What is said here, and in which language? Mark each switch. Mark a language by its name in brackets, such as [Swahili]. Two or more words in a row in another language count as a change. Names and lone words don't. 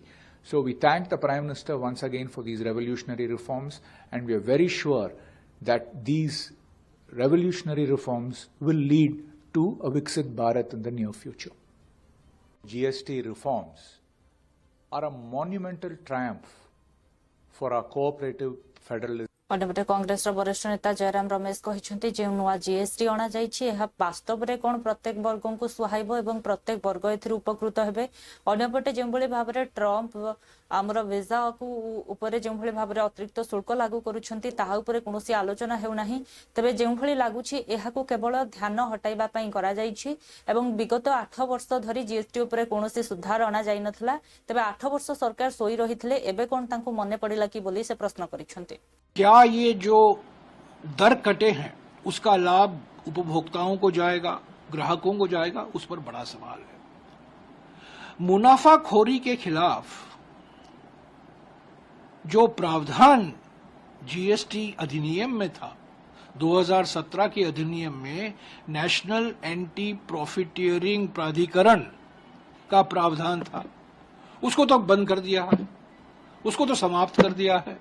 [English] So we thank the Prime Minister once again for these revolutionary reforms, and we are very sure that these revolutionary reforms will lead to a Viksit Bharat in the near future. GST reforms are a monumental triumph for our cooperative federalism. [Odia] ଅନ୍ୟପଟେ କଂଗ୍ରେସର ବରିଷ୍ଠ ନେତା ଜୟରାମ ରମେଶ କହିଛନ୍ତି ଯେଉଁ ନୂଆ ଜିଏସଟି ଅଣାଯାଇଛି ଏହା ବାସ୍ତବରେ କ'ଣ ପ୍ରତ୍ୟେକ ବର୍ଗଙ୍କୁ ସୁହାଇବ ଏବଂ ପ୍ରତ୍ୟେକ ବର୍ଗ ଏଥିରୁ ଉପକୃତ ହେବେ। ଅନ୍ୟପଟେ ଯେଉଁଭଳି ଭାବରେ ଟ୍ରମ୍ପ ଆମର ଭିସାକୁ ଉପରେ ଯେଉଁଭଳି ଭାବରେ ଅତିରିକ୍ତ ଶୁଳ୍କ ଲାଗୁ କରୁଛନ୍ତି ତାହା ଉପରେ କୌଣସି ଆଲୋଚନା ହେଉନାହିଁ। ତେବେ ଯେଉଁଭଳି ଲାଗୁଛି ଏହାକୁ କେବଳ ଧ୍ୟାନ ହଟାଇବା ପାଇଁ କରାଯାଇଛି ଏବଂ ବିଗତ 8 ବର୍ଷ ଧରି ଜିଏସଟି ଉପରେ କୌଣସି ସୁଧାର ଅଣାଯାଇନଥିଲା। ତେବେ 8 ବର୍ଷ ସରକାର ଶୋଇ ରହିଥିଲେ ଏବେ କ'ଣ ତାଙ୍କୁ ମନେ ପଡ଼ିଲା କି ବୋଲି ସେ ପ୍ରଶ୍ନ କରିଛନ୍ତି। [Hindi] क्या ये जो दर कटे हैं उसका लाभ उपभोक्ताओं को जाएगा, ग्राहकों को जाएगा, उस पर बड़ा सवाल है। मुनाफाखोरी के खिलाफ जो प्रावधान जीएसटी अधिनियम में था, 2017 के अधिनियम में नेशनल एंटी प्रॉफिटियरिंग प्राधिकरण का प्रावधान था, उसको तो बंद कर दिया है, उसको तो समाप्त कर दिया है।